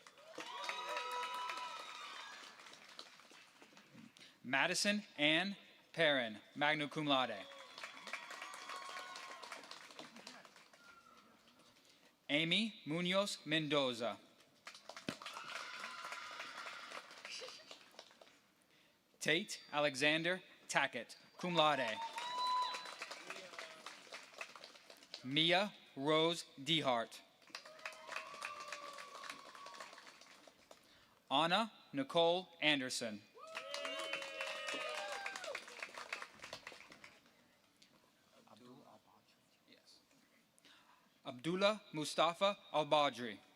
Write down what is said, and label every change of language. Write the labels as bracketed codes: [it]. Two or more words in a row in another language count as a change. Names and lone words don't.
[en] Madison Ann Perrin, [la] magna cum laude. [en] Amy Munoz Mendoza. Tate Alexander Tackett, [la] cum laude. [en] Mia Rose Dehart. Anna Nicole Anderson. Abdullah Mustafa Al-Badri.